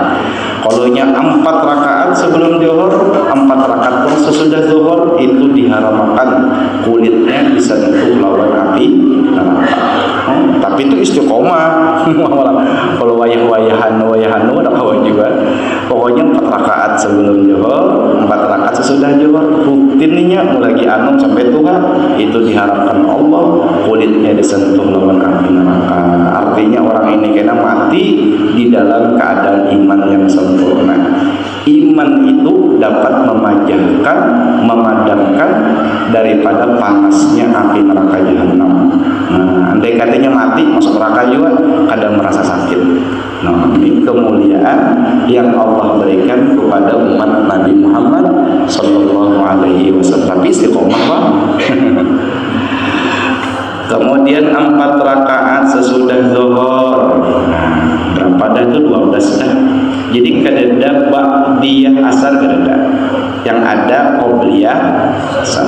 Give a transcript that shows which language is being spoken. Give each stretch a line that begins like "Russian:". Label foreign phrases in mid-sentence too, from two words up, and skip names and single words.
Indonesian: Kalau nya 4 rakaat sebelum zuhur, 4 rakaat pun sesudah zuhur, itu diharamkan kulitnya disentuh lawan api neraka. Tapi itu istiqomah.
Banjar: Kalau wayah-wayahan ada kawan juga.
Indonesian: Pokoknya 4 rakaat sebelum zuhur, 4 rakaat sesudah zuhur, rutinnya mulai anu sampai tua, itu diharamkan Allah kulitnya disentuh lawan api neraka. Artinya orang ini kena mati di dalam keadaan iman yang sempurna. Iman itu dapat memadamkan daripada panasnya api neraka jahanam. Nah, andai katanya mati masuk neraka juga kadang merasa sakit. Nah, ini kemuliaan yang Allah berikan kepada umat Nabi Muhammad
Arabic: صلى الله عليه وسلم.
Indonesian: Tapi istiqomah, Pak. Kemudian 4 rakaat sesudah zuhur.
Banjar: Nah, berapa dah itu? 12 dah. Jadi kadada ba'diyah asar kadada.
Indonesian: Yang ada qobliyah asar.